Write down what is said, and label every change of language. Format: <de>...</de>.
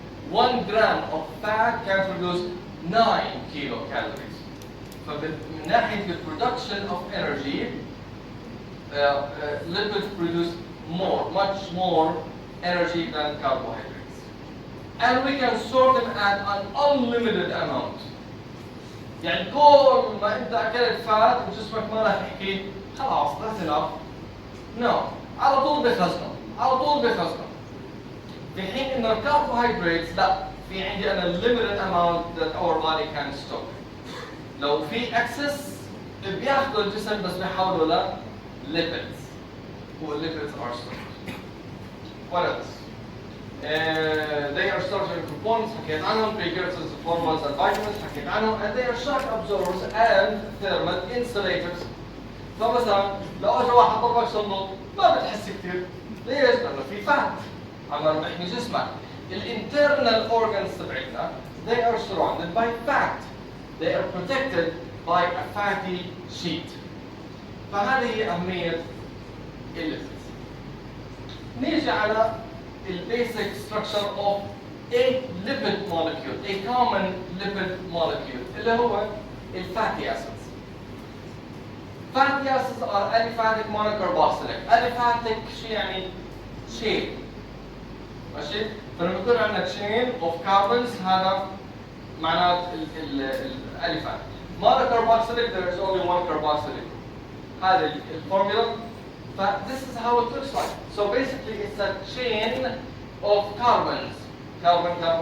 <en>1 gram of fat can produce 9 kilocalories.</en> <ar>فمن ناحية</ar> <en>the production of energy, lipids produce much more energy than carbohydrates. And we can store them at an unlimited amount.</en> <ar>يعني كل ما انت اكلت فات وجسمك ما راح يحكي خلاص</ar> <en>that's enough.</en> <ar>No. على طول بخزنه. في حين ان الكربوهيدرات لا، في عندي انا</ar> <en>limited amount that our body can store.</en> <ar>لو في excess بياخذوا الجسم بس بيحولوا ل lipids.</ar> <en>والlipids are stored. What else? They are stored in components</en> <ar>حكيت عنهم</ar> <en>precursors, hormones and vitamins حكيت عنهم and they are shock absorbers and thermal insulators.</en> <ar>فمثلا لو اجى واحد ضربك صندوق ما بتحس كثير. ليش؟ لانه في فات عم بيحمي جسمك.</ar> <en>الانترنال organs تبعتنا they are surrounded by fat. They are protected by a fatty sheet.</en> <ar>فهذه هي أهمية الليبيدز. نيجي على البيسك</ar> <en>structure of a lipid molecule, a common lipid molecule</en> <ar>اللي هو الفاتي</ar> <en>acids. Fatty acids are aliphatic monocarboxylic.</en> <ar>Aliphatic شيء يعني chain. ماشي؟ فلما يكون عندنا</ar> <en>chain of carbons</en> <ar>هذا معناه الاليفات.</ar> <en>Monocarboxylic there is only one carboxylic.</en> <ar>هذه الفورمولا.</ar> <en>This is how it looks like. So basically it's a chain of carbons. Carbon.</en>